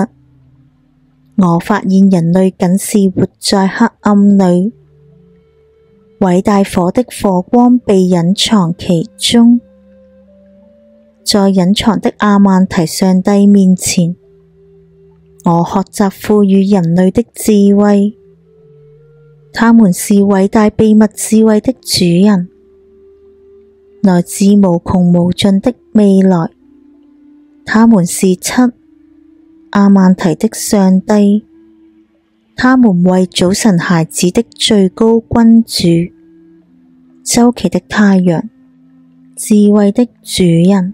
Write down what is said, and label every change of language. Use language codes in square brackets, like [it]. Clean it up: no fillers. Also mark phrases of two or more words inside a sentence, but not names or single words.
[zh] 我發現人類僅是活在黑暗裏，偉大火的火光被隱藏其中。在隱藏的阿曼提上帝面前，我學習賦予人類的智慧。他們是偉大秘密智慧的主人，來自無窮無盡的未來。他們是七阿曼提的上帝，他們為早晨孩子的最高君主，周期的太陽，智慧的主人。